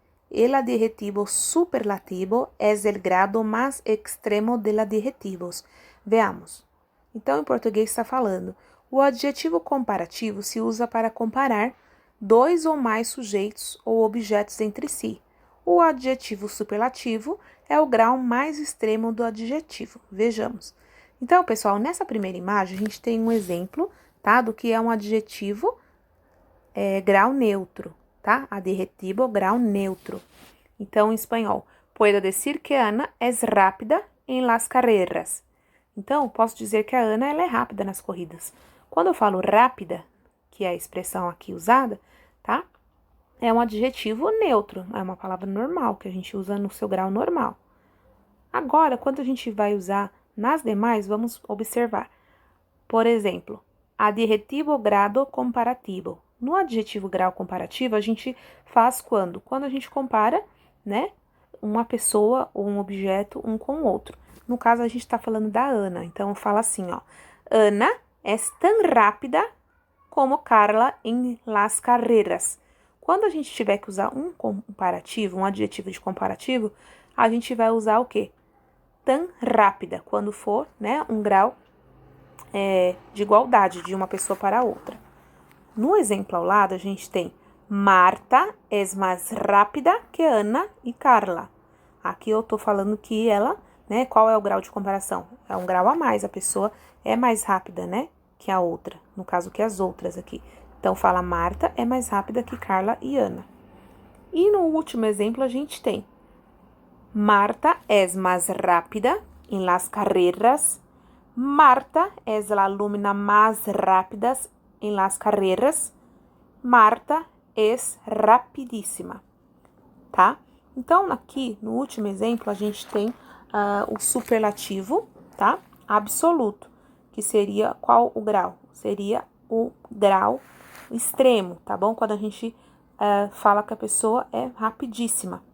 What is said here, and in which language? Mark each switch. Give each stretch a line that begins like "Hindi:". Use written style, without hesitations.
Spanish: El adjetivo superlativo es el grado más extremo de adjetivos. Veamos.
Portuguese: Então, em português está falando, o adjetivo comparativo se usa para comparar dois ou mais sujeitos ou objetos entre si. O adjetivo superlativo é o grau mais extremo do adjetivo. Vejamos. Então, pessoal, nessa primeira imagem, a gente tem um exemplo, tá, do que é um adjetivo grau neutro, tá? Adjetivo grau neutro. Então, em espanhol,
Spanish: puedo decir que Ana es rápida en las carreras.
Portuguese: Então, posso dizer que a Ana ela é rápida nas corridas. Quando eu falo rápida, que é a expressão aqui usada, tá? É um adjetivo neutro, é uma palavra normal, que a gente usa no seu grau normal. Agora, quando a gente vai usar nas demais, vamos observar. Por exemplo, adjetivo grado comparativo. No adjetivo grau comparativo, a gente faz quando? Quando a gente compara, né, uma pessoa ou um objeto um com o outro. No caso, a gente está falando da Ana. Então, fala assim, ó.
Spanish: Ana es tan rápida como Carla em las carreras.
Portuguese: Quando a gente tiver que usar um comparativo, um adjetivo de comparativo, a gente vai usar o quê? Tan rápida, quando for, né, um grau de igualdade de uma pessoa para a outra. No exemplo ao lado, a gente tem
Spanish: Marta es mais rápida que Ana e Carla.
Portuguese: Aqui eu tô falando que ela, né, qual é o grau de comparação? É um grau a mais, a pessoa é mais rápida, né, que a outra, no caso que as outras aqui. Então, fala Marta é mais rápida que Carla e Ana. E no último exemplo, a gente tem
Spanish: Marta es más rápida en las carreras. Marta es la alumna más rápida en las carreras. Marta es rapidíssima, tá?
Portuguese: Então, aqui, no último exemplo, a gente tem o superlativo, tá? Absoluto, que seria qual o grau? Seria o grau extremo, tá bom? Quando a gente fala que a pessoa é rapidíssima.